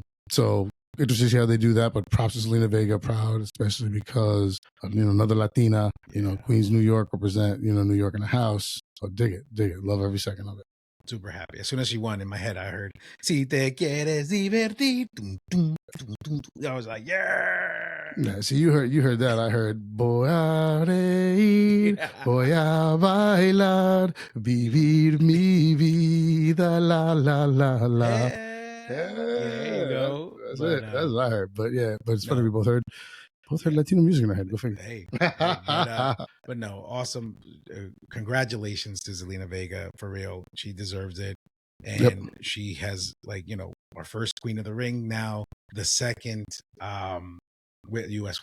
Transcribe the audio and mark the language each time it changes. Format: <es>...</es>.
<en>So interesting to see how they do that, but props to Selena Vega, proud, especially because, another Latina, Queens, New York, represent, New York in the house. So dig it. Love every second of it. Super happy. As soon as she won, in my head, I heard,</en> <es>Si te quieres divertir.</es> <en>I was like, yeah. See, you heard that. I heard,</en> <es>voy a reír, voy a bailar, vivir mi vida, la, la,</es> <en>la, la. Yeah. There you go. That's it. That's what I heard. But yeah, but it's funny we both heard Latino music in our head. Go figure. Hey, but no, awesome. Congratulations to Zelina Vega, for real. She deserves it. And she has, our first Queen of the Ring, now the second U.S.</en>